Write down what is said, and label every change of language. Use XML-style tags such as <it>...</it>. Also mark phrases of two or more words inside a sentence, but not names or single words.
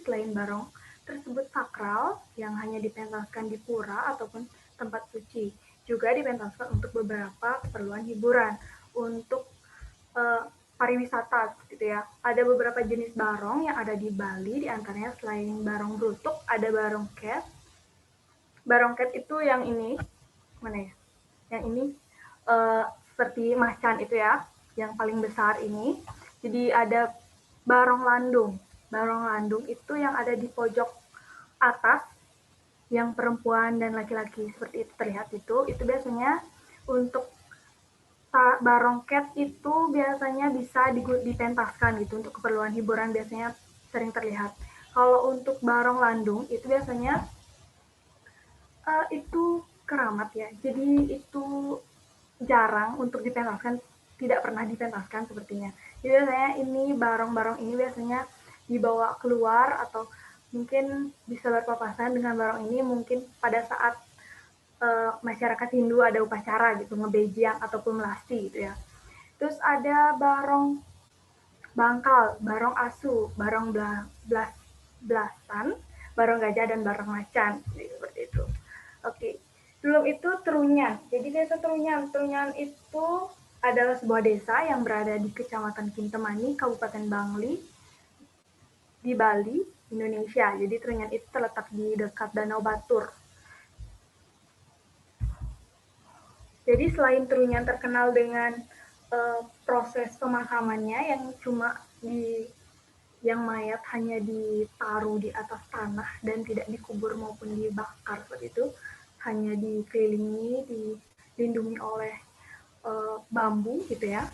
<id>Selain barong tersebut sakral yang hanya dipentaskan di pura ataupun tempat suci. Juga dipentaskan untuk beberapa keperluan hiburan. Untuk pariwisata gitu ya. Ada beberapa jenis barong yang ada di Bali, diantaranya selain barong brutuk, ada barongket. Barongket itu yang ini, mana ya? Yang ini seperti macan itu ya, yang paling besar ini. Jadi ada barong landung. Barong landung itu yang ada di pojok atas, yang perempuan dan laki-laki seperti itu terlihat itu biasanya untuk barongket itu biasanya bisa dipentaskan gitu untuk keperluan hiburan biasanya sering terlihat. Kalau untuk barong landung itu biasanya itu keramat ya. Jadi itu jarang untuk dipentaskan, tidak pernah dipentaskan sepertinya. Jadi biasanya ini barong-barong ini biasanya dibawa keluar atau mungkin bisa berpapasan dengan barong ini mungkin pada saat masyarakat Hindu ada upacara gitu, ngebejang ataupun melasti gitu ya. Terus ada barong bangkal, barong asu, barong blasan, barong gajah, dan barong macan. Jadi, seperti itu. Oke. Belum itu Trunyan. Jadi desa Trunyan. Trunyan itu adalah sebuah desa yang berada di Kecamatan Kintemani, Kabupaten Bangli, di Bali, Indonesia. Jadi Trunyan itu terletak di dekat Danau Batur. Jadi selain Trunyan terkenal dengan proses pemakamannya yang cuma yang mayat hanya ditaruh di atas tanah dan tidak dikubur maupun dibakar seperti itu, hanya dikelilingi, dilindungi oleh bambu gitu ya.</id>